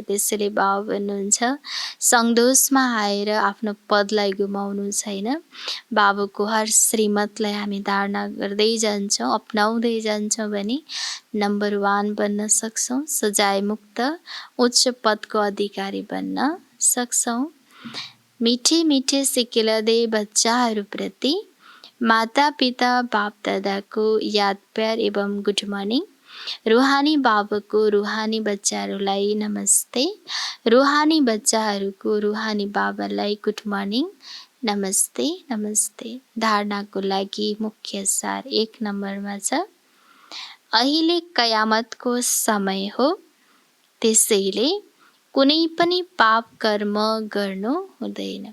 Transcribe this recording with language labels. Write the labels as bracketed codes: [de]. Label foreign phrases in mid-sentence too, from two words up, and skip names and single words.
[ne] त्यसैले बाबा भन्नुहुन्छ, सङ्दोषमा आएर आफ्नो पदलाई गुमाउनु छैन। बाबाको हर श्रीमतलाई हामी धारणा गर्दै जान्छौँ, अपनाउँदै जान्छौँ भने नम्बर 1 बन्न सक्छौँ, सजाय मुक्त उच्च पदको अधिकारी बन्न सक्छौँ। [hi] मिठे मिठे सिकिलदे [ne] बच्चाहरूप्रति माता पिता बाप दादाको याद प्यार एवं [en] good morning. [ne] रुहानी बाबाको रुहानी बच्चाहरूलाई नमस्ते। रुहानी बच्चाहरूको रुहानी बाबालाई [en] good morning, [ne] नमस्ते नमस्ते। धारणाको लागि मुख्य सार 1 नम्बरमा छ, अहिले कयामतको समय हो, त्यसैले कुनै पनि पाप कर्म गर्नु हुँदैन।